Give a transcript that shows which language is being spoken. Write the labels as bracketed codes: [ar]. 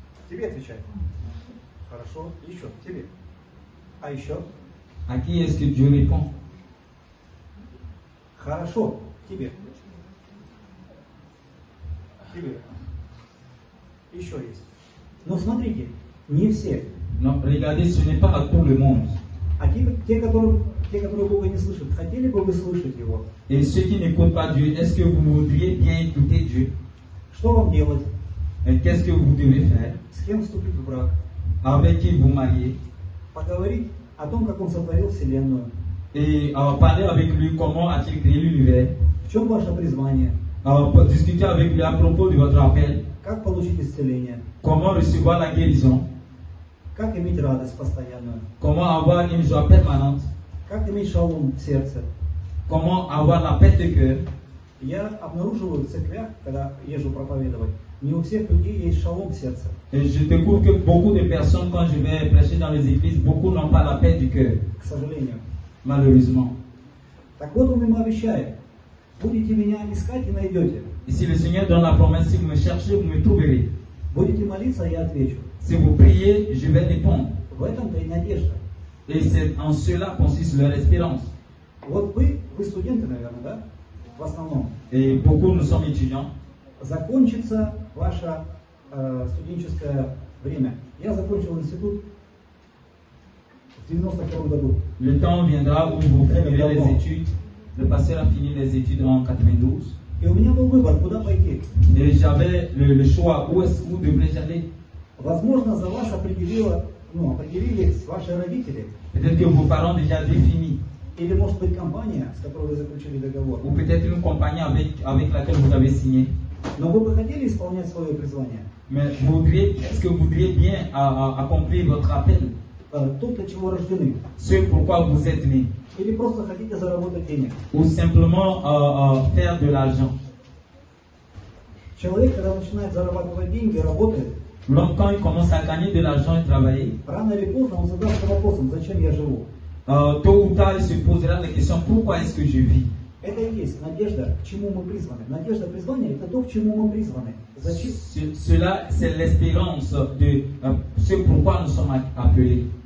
[ru] Тебе отвечает. Хорошо. Еще. Тебе. А еще? [fr] À qui est-ce que Dieu répond? [ru] Хорошо. Тебе. Тебе. Еще есть. Но смотрите, не все. [fr] Non, regardez, ce n'est pas à tout le monde. [ru] А те, которые Бога не слышат, хотели бы вы слышать Его? [fr] Et ceux qui n'écoutent pas Dieu, est-ce que vous voudriez bien écouter Dieu? [ru] Что вам делать? [fr] Et qu'est-ce que vous devez faire? [ru] С кем вступить в брак? [fr] Avec qui vous mariez? [ru] Поговорить о том, как Он сотворил Вселенную. [fr] Et parler avec lui comment a-t-il créé l'univers? [ru] В чем ваше призвание? [fr] Discuter avec lui à propos de votre appel. [ru] Как получить исцеление? [fr] Comment recevoir la guérison? [ru] Как иметь радость постоянную? [fr] Comment avoir une joie permanente? [ru] Как иметь шалом в сердце? [fr] Comment avoir la paix de cœur? [ru] Я обнаруживаю в церквях, когда езжу проповедовать, не у всех людей есть шалом в сердце. [fr] Et je découvre que beaucoup de personnes, quand je vais prêcher dans les églises, beaucoup n'ont pas la paix du cœur, [ru] К сожалению. [fr] malheureusement. [ru] Так вот Он им обещает: будете меня искать и найдете. [fr] Et si le Seigneur donne la promesse, si vous me cherchez, vous me trouverez. [ru] Будете молиться, я отвечу. [fr] Si vous priez, je vais répondre. [ru] В этом-то и надежда. [fr] Et c'est en cela consiste leur espérance. [ru] Вот вы студенты, наверное, да? В основном. [fr] Et beaucoup, nous sommes étudiants. [ru] Закончится ваше студенческое время. Я закончил институт в 92 году. [fr] Le temps viendra où vous finirez les études. Le pasteur a fini les études en 92. [ru] И у меня был выбор, куда пойти. [fr] Et j'avais le choix, où devrais-je aller? [ru] Возможно, за вас определили ваши родители. [fr] Peut-être que vos parents déjà définis. [ru] Или, может быть, компания, с которой вы заключили договор. [fr] Ou peut-être une compagnie avec laquelle vous avez signé. [ru] Но вы бы хотели исполнять свое призвание? [fr] Mais est-ce que vous voudriez bien accomplir votre appel? [ru] То, для чего рождены? [fr] Ce pourquoi vous êtes né? [ru] Или просто хотите заработать денег? [fr] Ou simplement faire de l'argent? [ru] Человек, когда начинает зарабатывать деньги, работает, [fr] L'homme, quand il commence à gagner de l'argent et travailler, [ru] рано или поздно он задастся вопросом, зачем я живу? [fr] tôt ou tard, il se posera la question, pourquoi est-ce que je vis? [ru] Это и есть надежда, к чему мы призваны. Надежда призвания – это то, к чему мы призваны. Зачем? [fr] Cela, c'est l'espérance de ce pourquoi nous sommes appelés.